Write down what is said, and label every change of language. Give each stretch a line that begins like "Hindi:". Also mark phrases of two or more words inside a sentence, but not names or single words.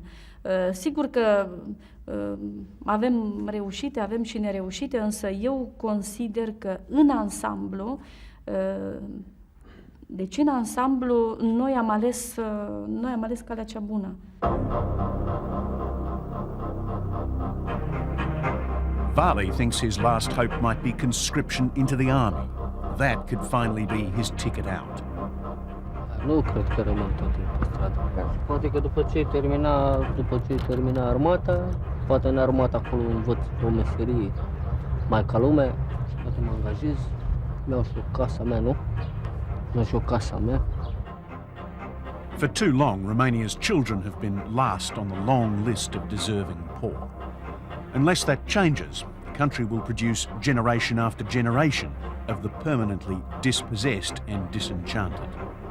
Romanian: Sigur că avem reușite, avem și nereușite, însă eu consider că în ansamblu, deci în ansamblu, noi am ales calea cea bună.
English: Vali thinks his last hope might be conscription into the army. That could finally be his ticket out.
Romanian: Nu cred că rămân tot timpul pe stradă. Poate că după ce termina armata, poate în armata acolo învăț o meserie mai ca lumea, poate mă angajez Mi-au și casa mea, nu? Mi-au și o casa mea.
English: For too long, Romania's children have been last on the long list of deserving poor. Unless that changes, the country will produce generation after generation of the permanently dispossessed and disenchanted.